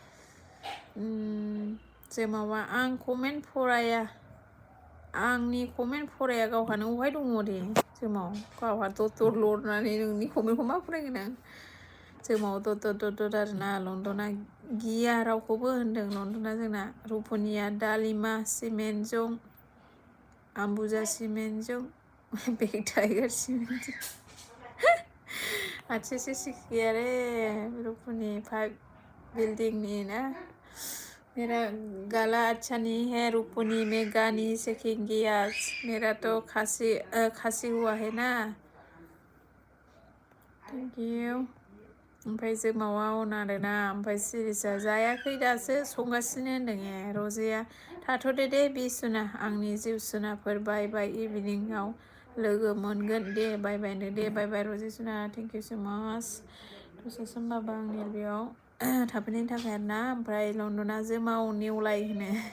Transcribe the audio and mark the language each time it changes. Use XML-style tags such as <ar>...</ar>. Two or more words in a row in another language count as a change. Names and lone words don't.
<brx>जोमावा आं कमेन्ट फराया आंनि कमेन्ट फराया गावहानो अहाय दङ दे जोमाव गावहा दर लरनानै नोंनि कमेन्टखौ मा फरायगोन आं जोमाव दद आरोना लन्दना गिया रावखौबो होनदों लन्दना जोंना रुपनिया दालिमा सिमेन्टजों आम्बुजा सिमेन्टजों बेग टाइगार सिमेन्टजों</brx> <hi>अच्छे से सीखिए रे रुपनी 5 बिल्डिंगनी ना मेरा गला अच्छा नहीं है रुपनी में गानी सीखेंगी आज मेरा तो खांसी हुआ है ना</hi> <en>thank you</en> <brx>ओमफ्राय जोमावा अन आरोना ओमफ्राय सिरिसा जायाखै दासो संगासिनो होनदों रजेया थाथ'दो दे बिसुना आंनि जिउ सुनाफोर बाय इभिनिंआव लोगो मोनगोन दे बायनो दे बाय रजे सुना</brx> <en>thank you so much</en> <brx>दसे सम बाबा आंनि बेयाव थाफैनायनि थाखाय आरोना ओमफ्राय लन्दना जोमाव नेवलाय होनो</brx>